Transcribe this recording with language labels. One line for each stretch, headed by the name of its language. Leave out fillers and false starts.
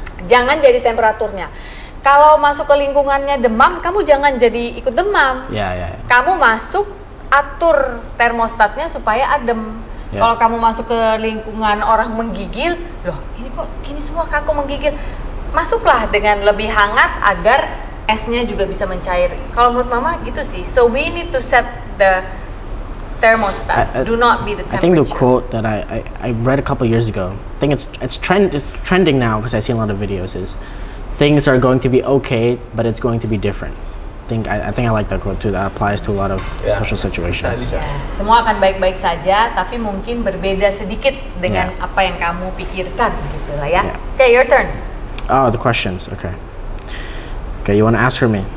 Indonesian: Jangan jadi temperaturnya. Kalau masuk ke lingkungannya demam, kamu jangan jadi ikut demam. Kamu masuk, atur termostatnya supaya adem. Kalau kamu masuk ke lingkungan orang menggigil, loh ini kok gini semua kaku menggigil, masuklah dengan lebih hangat agar esnya juga bisa mencair. Kalau menurut Mama gitu sih.
English: So we need to set the thermostat. Do not be the temperature. I think the quote that I read a couple years ago, I think it's trending now because I see a lot of videos, is things are going to be okay, but it's going to be different. I think I like that quote too. That applies to a lot of social situations.
Indonesian: Semua akan baik-baik saja, tapi mungkin berbeda sedikit dengan apa yang kamu pikirkan, gitu lah ya.
English: Okay, your turn. Oh, the questions. Okay, you want to ask her me?